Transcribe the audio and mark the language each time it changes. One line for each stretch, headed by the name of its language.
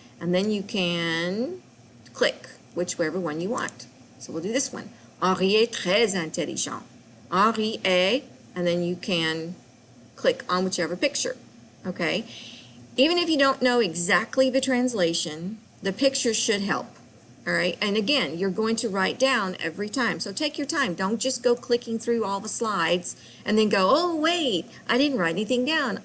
English: And then you can click whichever one you want. So we'll do this one.
French: Henri est très intelligent. Henri est,
English: and then you can click on whichever picture. Okay, even if you don't know exactly the translation, the picture should help. All right, and again, you're going to write down every time. So take your time. Don't just go clicking through all the slides and then go, oh, wait, I didn't write anything down.